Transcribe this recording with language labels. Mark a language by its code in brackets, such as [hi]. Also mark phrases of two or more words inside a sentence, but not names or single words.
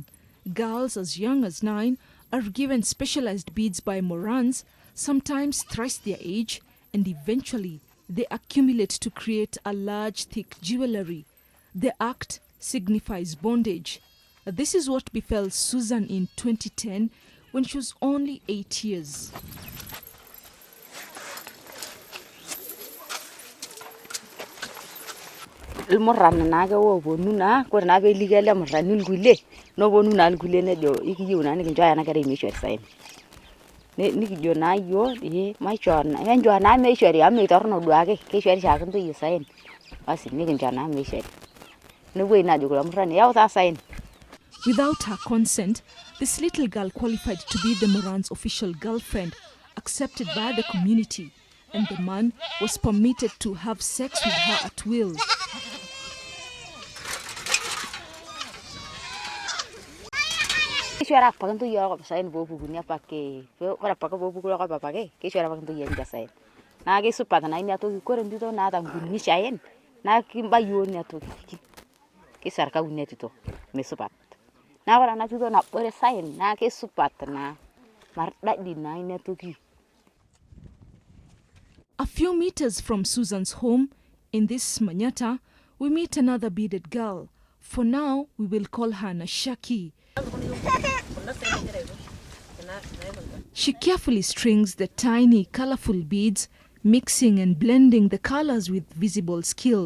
[en] Girls as young as 9 are given specialized beads by morans, sometimes thrice their age, and eventually they accumulate to create a large, thick jewelry. The act signifies bondage. This is what befell Susan in 2010 when she was only 8 years. [mas] Ilmorran naake woponu naa kore naa peeliki ele murrani ilkulie noponu naa ilkulie nejo ikiyieu naa nikinchooyo ena kerai meishori saen. Nikijo naa iyiok maishoo enchoo naa meishori amu metorrono duake keishori shaake ntoyie saen. Basi nikincho naa meishori. Nepuoi naa ajo kulo murrani yau taa saen. [en] Without her consent, this little girl qualified to be the Moran's official girlfriend, accepted by the community, and the man was permitted to have sex with her at will. [mas] Keishori apake ntoyie orkop saen poopukuni apake. Ore apake poopuku orkop apake, keishori apake ntoyie enche saen. Naa keisupat naa ina toki, kore entito naata nkunini saen naa kimbayioo ina toki. Keisarkau ina tito, mesupat. Naa ore ena tito nabore saen naa kesupat naa mardadi naa ina toki. [en] A few meters from Susan's home, in this Manyata, we meet another beaded girl. For now, we will call her Nashaki. She carefully strings the tiny, colorful beads, mixing and blending the colors with visible skill.